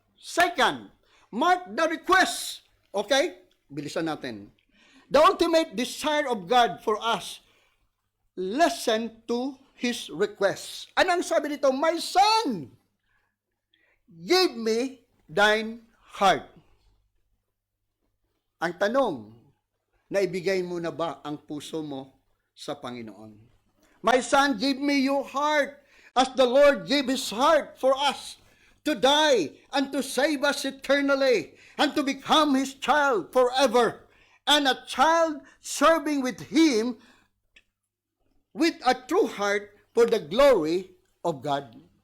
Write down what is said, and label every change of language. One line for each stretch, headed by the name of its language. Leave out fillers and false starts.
English: Second, mark the request. Okay?
Filipino: Bilisan natin.
English: The ultimate desire of God for us, listen to His request.
Filipino: Anong sabi dito?
English: My son, give me thine heart.
Filipino: Ang tanong, naibigay mo na ba ang puso mo sa Panginoon?
English: My son, give me your heart as the Lord gave His heart for us to die and to save us eternally and to become His child forever, and a child serving with Him with a true heart for the glory of God.